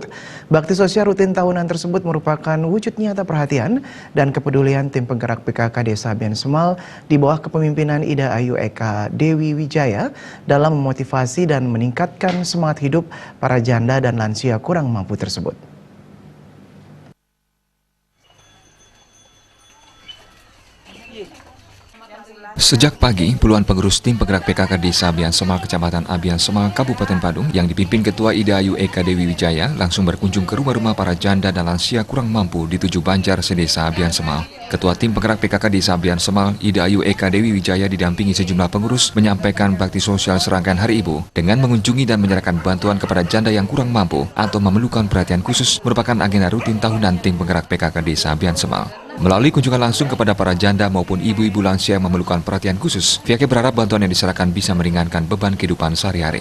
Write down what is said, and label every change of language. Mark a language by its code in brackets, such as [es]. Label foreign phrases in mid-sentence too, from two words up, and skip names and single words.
[id] Bakti sosial rutin tahunan tersebut merupakan wujud nyata perhatian dan kepedulian tim penggerak PKK Desa Abian Semal di bawah kepemimpinan Ida Ayu Eka Dewi Wijaya dalam memotivasi dan meningkatkan semangat hidup para janda dan lansia kurang mampu tersebut. Sejak pagi, puluhan pengurus tim penggerak PKK Desa Abian Semal, Kecamatan Abian Semal, Kabupaten Badung, yang dipimpin Ketua Ida Ayu Eka Dewi Wijaya, langsung berkunjung ke rumah-rumah para janda dan lansia kurang mampu di 7 Banjar sedesa Abian Semal. Ketua tim penggerak PKK Desa Abian Semal, Ida Ayu Eka Dewi Wijaya didampingi sejumlah pengurus menyampaikan bakti sosial serangkaian Hari Ibu dengan mengunjungi dan menyerahkan bantuan kepada janda yang kurang mampu atau memerlukan perhatian khusus merupakan agenda rutin tahunan tim penggerak PKK Desa Abian Semal. Melalui kunjungan langsung kepada para janda maupun ibu-ibu lansia yang memerlukan perhatian khusus, pihaknya berharap bantuan yang diserahkan bisa meringankan beban kehidupan sehari-hari.